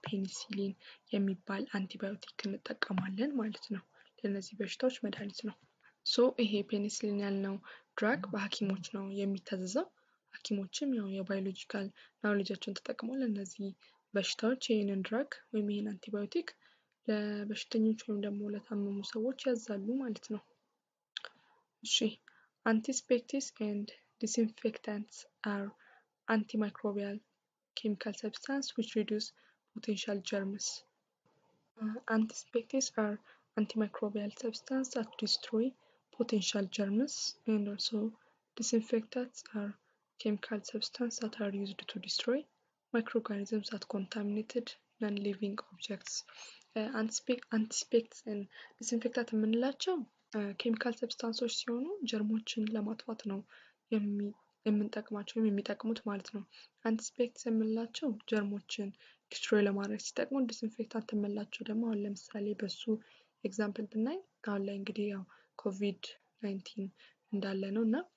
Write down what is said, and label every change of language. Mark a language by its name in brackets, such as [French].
[Amharic] ፔኒሲሊን የሚባል አንቲባዮቲክ እንጠቀማለን ማለት ነው። ለነዚህ በሽታዎች መድኃኒት ነው። ይሄ ፔኒሲሊን ያልነው ድራግ በሐኪሞች ነው የሚታዘዘው። ሐኪሞችም ያው የባዮሎጂካል ናውሌጃቸውን ተጠቅመው ለነዚህ በሽታዎች ይህንን ድራግ ወይም ይህን አንቲባዮቲክ ለበሽተኞች ወይም ደግሞ ለታመሙ ሰዎች ያዛሉ ማለት ነው። እሺ [English] antiseptics and disinfectants are antimicrobial chemical substances which reduce potential germs. Antiseptics are antimicrobial substances that destroy potential germs, and also disinfectants are chemical substances that are used to destroy microorganisms that contaminated non-living objects. [Amharic] አንቲስፔክትስ ዲስኢንፌክታንት የምንላቸው ኬሚካል ሰብስታንሶች ሲሆኑ ጀርሞችን ለማጥፋት ነው የምንጠቅማቸው የሚጠቅሙት ማለት ነው። አንቲስፔክትስ የምንላቸው ጀርሞችን ዲስትሮይ ለማድረግ ሲጠቅሙ፣ ዲስኢንፌክታንት የምንላቸው ደግሞ አሁን ለምሳሌ በሱ ኤግዛምፕል ብናይ አሁን ላይ እንግዲህ ያው ኮቪድ-19 እንዳለ ነው እና